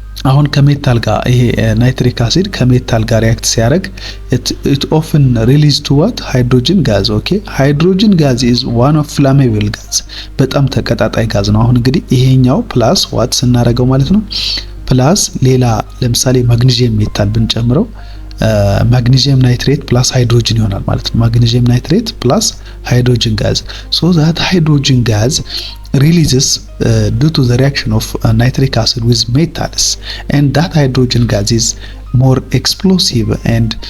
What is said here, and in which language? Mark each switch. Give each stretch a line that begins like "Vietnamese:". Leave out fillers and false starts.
Amharic: አሁን ከሜታል ጋር ይሄ ናይትሪክ አሲድ ከሜታል ጋር ሪአክት ሲያደርግ
English: it often release to what hydrogen gas. okay hydrogen gas is one of flammable gas.
Amharic: በጣም ተቀጣጣይ ጋዝ ነው። አሁን እንግዲህ ይሄኛው ፕላስ ዋት ስናደርገው ማለት ነው ፕላስ ሌላ ለምሳሌ ማግኒዚየም ሜታል ብንጨምረው ማግኒዚየም ናይትሬት ፕላስ ሃይድሮጅን ይሆናል ማለት ነው። ማግኒዚየም ናይትሬት ፕላስ ሃይድሮጅን ጋዝ.
English: so that hydrogen gas releases due to the reaction of nitric acid with metals and that hydrogen gas is more explosive and